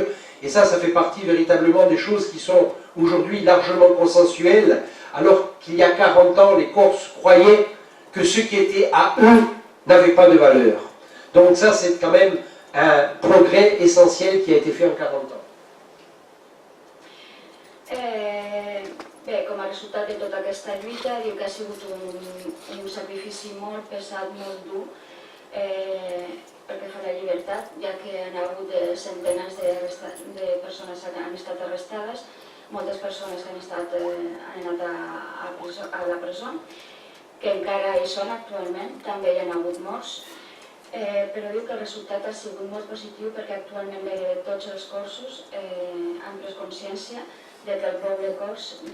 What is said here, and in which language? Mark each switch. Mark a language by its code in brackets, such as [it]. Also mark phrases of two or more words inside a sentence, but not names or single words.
[fr] Et ça fait partie véritablement des choses qui sont aujourd'hui largement consensuelles, alors qu'il y a 40 ans, les Corses croyaient que ce qui était à eux n'avait pas de valeur. Donc ça, c'est quand même un progrès essentiel qui a été fait en 40 ans. [ca] Bé, com a resultat de tota aquesta lluita, diu que ha sigut un sacrifici molt pesat, molt dur, perquè fa la llibertat, ja que han hagut centenars de persones que han estat arrestades, moltes persones que han anat a la presó, que encara hi són actualment, també hi ha hagut morts, però diu que el resultat ha sigut molt positiu perquè actualment tots els corsos han pres consciència de que el poble cors